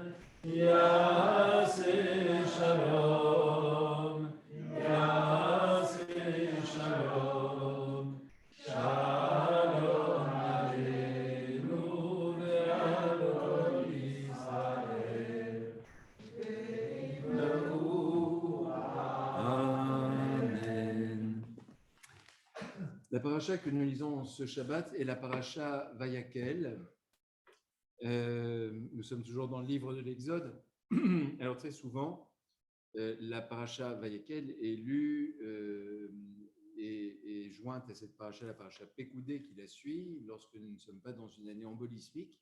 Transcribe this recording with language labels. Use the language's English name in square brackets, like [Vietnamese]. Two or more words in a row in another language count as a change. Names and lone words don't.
[Hebrew] יעשה שלום, יעשה שלום, שלום עלינו ועל כל ישראל. Amen. [French] La paracha que nous lisons ce Shabbat est la paracha Vayakel. Nous sommes toujours dans le livre de l'Exode. Alors très souvent, la paracha Vayakel est lue et jointe à cette paracha, la paracha Pekoudé qui la suit, lorsque nous ne sommes pas dans une année embolismique.